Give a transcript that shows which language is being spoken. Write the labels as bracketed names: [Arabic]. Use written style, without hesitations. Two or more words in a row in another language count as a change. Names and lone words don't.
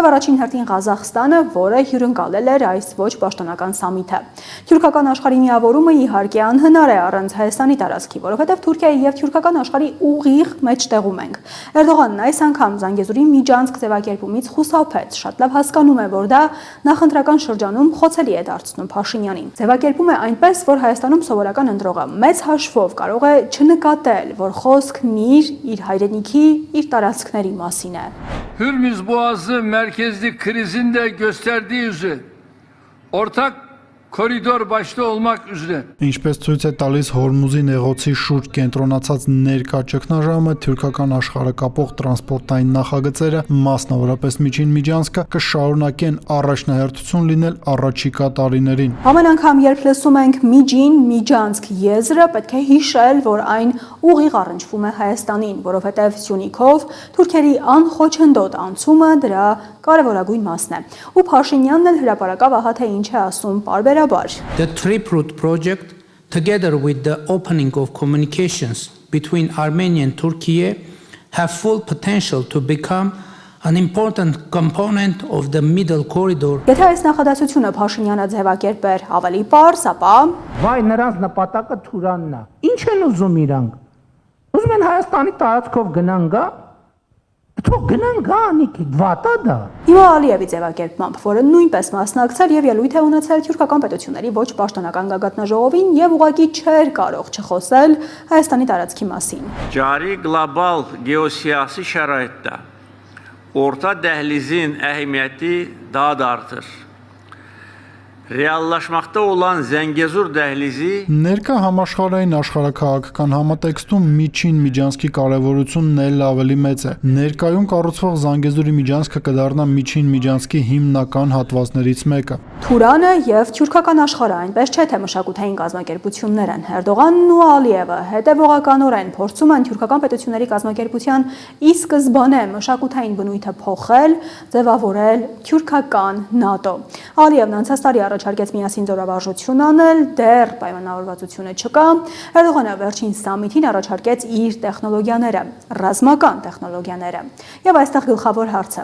[Armenian] առաջին հերթին Ղազախստանը, որը հյուրընկալել էր այս ոչ պաշտոնական սամիթը։ Թյուրքական աշխարհի միավորումը իհարկե անհնար է առանց Հայաստանի տարածքի, որովհետև Թուրքիայի եւ թյուրքական աշխարհի ուղիղ մեջտեղում ենք։ Էրդողանն այս անգամ Զանգեզուրի միջանցք ձևակերպումից խուսափեց, շատ լավ հասկանում է, որ դա նախընտրական շրջանում խոցելի է դարձնում Փաշինյանին։ Ձևակերպում է այնպես, որ Հայաստանում սովորական ընտրողը մեծ հաշվով կարող է չնկատել, որ խոսքն իր հայրենիքի, իր տարածքների մասին է։ [Turkish] Hürmüz Boğazı merkezli krizin de gösterdiği üzere ortak koridor başta olmak üzere [Armenian] Ինչպես ցույց է տալիս Հորմուզի նեղոցի շուրջ կենտրոնացած ներկա ճգնաժամը, թուրքական աշխարհակապող տրանսպորտային նախագծերը, մասնավորապես Միջին Միջանցքը, կշարունակեն առաջնահերթություն լինել առաջիկա տարիներին։ Ամեն անգամ, երբ լսում ենք Միջին Միջանցք եզրը, պետք է հիշել, որ այն ուղիղ առնչվում է Հայաստանին, որովհետև Սյունիքով թուրքերի անխոչնդոտ անցումը դրա կարևորագույն մասն է։ Ու Փաշինյանն էլ հրապարակավ ահա թե ինչ է ասում պարբերաբար։ [English] The Trip-Route project, together with the opening of communications between Armenia and Turkey, have full potential to become an important component of the Middle Corridor. [Armenian] Եթե այս նախադասությունը Փաշինյանը ձևակերպեր ավելի պարզ, ապա Վայ նրանց նպատակը Թուրանն է։ Ինչ են ուզում իրանք։ Ուզում են Հայաստանի տարածքով գնան գա։ Թող գնան գա, նիքի վատա դա։ Հիմա Ալիևի ձևակերպմամբ, որը նույնպես մասնակցել եւ ելույթ է ունեցել թուրքական պետությունների ոչ պաշտոնական գագաթնաժողովին եւ ուղղակի չէր կարող չխոսել Հայաստանի տարածքի մասին։ [Azerbaijani] Cari global geosiyasi şəraitdə orta dəhlizin əhəmiyyəti daha da artır. Reallaşmaqda olan Zəngəzur dəhlizi [Armenian] Ներկա համաշխարհային աշխարհաքաղաքական համատեքստում Միջին Միջանցքի կարևորությունն էլ ավելի մեծ է։ Ներկայում կառուցվող Զանգեզուրի Միջանցքը կդառնա Միջին Միջանցքի հիմնական հատվածներից մեկը։ Թուրանը եւ թուրքական աշխարհը այնպես չէ թե մշակութային կազմակերպություններ են։ Էրդողանն ու Ալիևը հետևողականորեն փորձում են թուրքական պետությունների կազմակերպության ի սկզբանե մշակութային բնույթը փոխել, ձևավորել թուրքական ՆԱՏՕ։ Ալիևն անցած տարի առաջարկեց միասին զորավարժություն անել, դեռ պայմանավորվածությունը չկա։ Էրդողանը վերջին սամիթին առաջարկեց իր տեխնոլոգիաները, ռազմական տեխնոլոգիաները։ Եվ այստեղ գլխավոր հարցը.